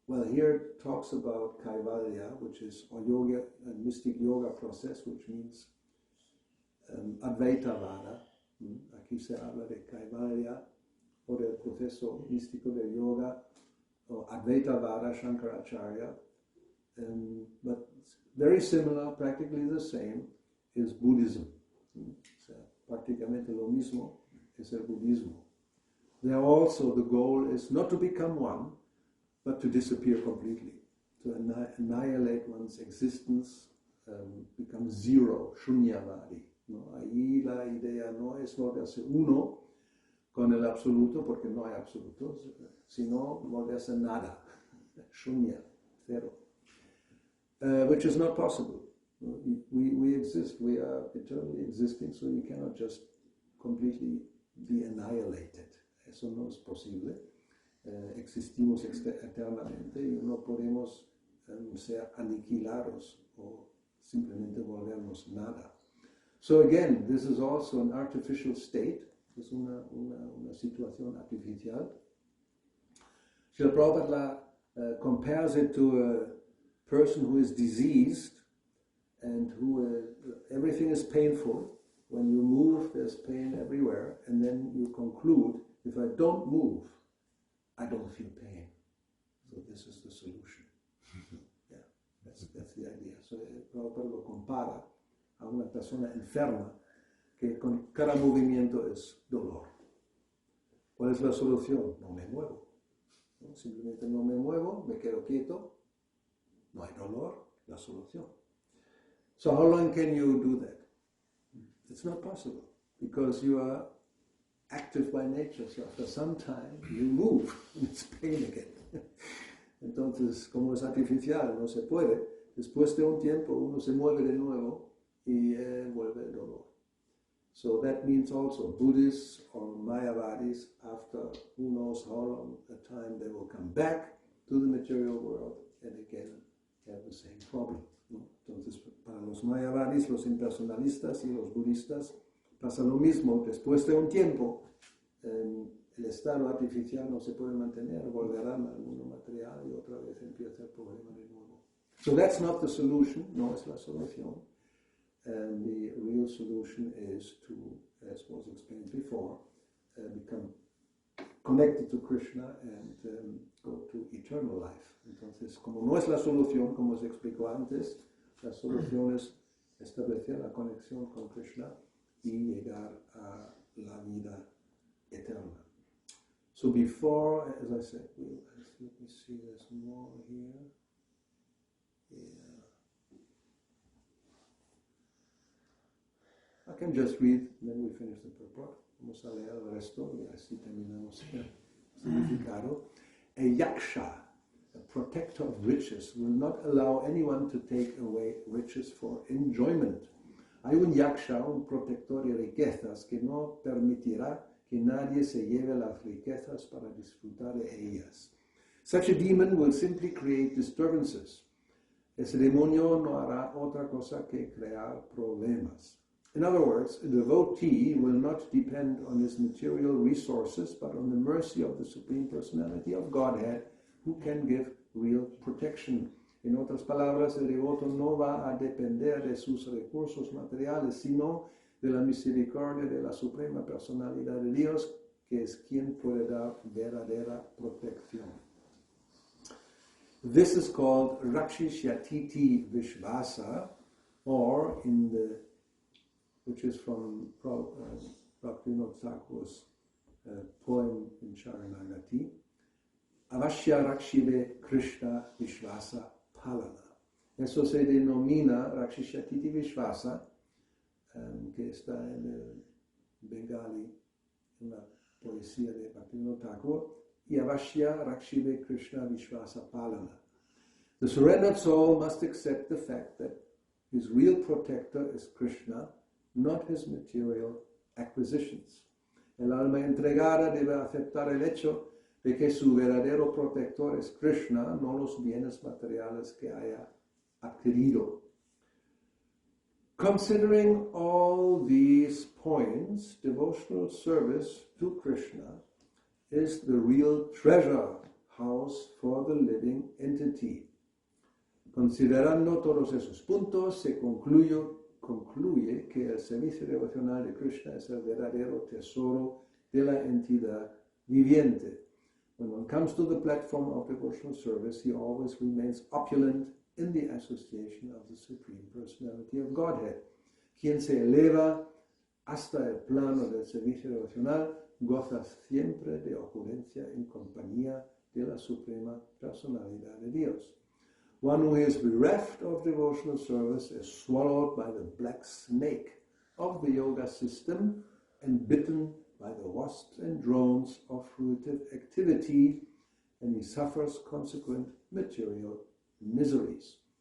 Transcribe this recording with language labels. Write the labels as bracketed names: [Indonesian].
[English] Here it talks about Kaivalya, which is a yoga, a mystic yoga process, which means Advaita Vada. [Spanish] Aquí se habla de Kaivalya, o del proceso místico del yoga, o Advaita Vada, Shankaracharya. [English] But very similar, practically the same, is Buddhism. [Spanish] Prácticamente lo mismo es el budismo. [English] There also the goal is not to become one, but to disappear completely, to annihilate one's existence, become zero, shunyavadi. [Spanish] ¿No? Ahí la idea no es volverse uno con el absoluto, porque no hay absolutos, sino volverse nada, shunya, cero, [English] which is not possible. We exist, we are eternally existing, so you cannot just completely be annihilated. [Spanish] Eso no es posible. Existimos eternamente y no podemos ser aniquilados o simplemente volvernos nada. [English] So again, this is also an artificial state. [Spanish] Es una situación artificial. [English] Srila Prabhupada compares it to a person who is diseased and who everything is painful. When you move, there's pain everywhere, and then you conclude, if I don't move, I don't feel pain. So this is the solution. Yeah, that's the idea. [Spanish] So Prabhupada lo compara a una persona enferma que con cada movimiento es dolor. ¿Cuál es la solución? No me muevo. ¿No? Simplemente no me muevo, me quedo quieto, no hay dolor, la solución. [English] So how long can you do that? It's not possible, because you are active by nature, so after some time you move, and it's pain again. [Spanish] Entonces, como es artificial, no se puede, después de un tiempo uno se mueve de nuevo y vuelve el dolor. [English] So that means also Buddhists or Mayavadis, after who knows how long a time, they will come back to the material world and again have the same problem. [Spanish] ¿No? Entonces, para los Mayavadis, los impersonalistas y los budistas, pasa lo mismo. Después de un tiempo, el estado artificial no se puede mantener, volverán al mundo material y otra vez empieza el problema de nuevo. [English] So that's not the solution, [Spanish] no es la solución. [English] And the real solution is to, as was explained before, become connected to Krishna and go to eternal life. [Spanish] Entonces, como no es la solución, como se explicó antes, la solución es establecer la conexión con Krishna y llegar a la vida eterna. [English] So before, as I said, let me see, there's more here. Yeah. I can just read, then we finish the purport. [Spanish] Vamos a leer el resto y así terminamos el significado. [English] A yaksha, a protector of riches, will not allow anyone to take away riches for enjoyment. [Spanish] Hay un yaksha, un protector de riquezas, que no permitirá que nadie se lleve las riquezas para disfrutar de ellas. [English] Such a demon will simply create disturbances. [Spanish] Ese demonio no hará otra cosa que crear problemas. [English] In other words, a devotee will not depend on his material resources, but on the mercy of the Supreme Personality of Godhead, who can give real protection. [Spanish] En otras palabras, el devoto no va a depender de sus recursos materiales, sino de la misericordia de la Suprema Personalidad de Dios, que es quien puede dar verdadera protección. [English] This is called Rakshishyatiti Vishvasa, or which is from Bhakti-yoga Thakur's poem in Sharanagati, Avashya Rakshive Krishna Vishvasa Palana. [Spanish] Eso se denomina Rakshishyatiti Vishvasa, que está en el Bengali, en la poesía de Bhakti-yoga Thakur, y Avashya Rakshive Krishna Vishvasa Palana. [English] The surrendered soul must accept the fact that his real protector is Krishna, not his material acquisitions. [Spanish] El alma entregada debe aceptar el hecho de que su verdadero protector es Krishna, no los bienes materiales que haya adquirido. [English] Considering all these points, devotional service to Krishna is the real treasure house for the living entity. [Spanish] Considerando todos esos puntos, se concluye que el servicio devocional de Krishna es el verdadero tesoro de la entidad viviente. [English] When one comes to the platform of devotional service, he always remains opulent in the association of the Supreme Personality of Godhead. [Spanish] Quien se eleva hasta el plano del servicio devocional goza siempre de opulencia en compañía de la Suprema Personalidad de Dios. [English] One who is bereft of devotional service is swallowed by the black snake of the yoga system and bitten by the wasps and drones of fruitive activity, and he suffers consequent material miseries.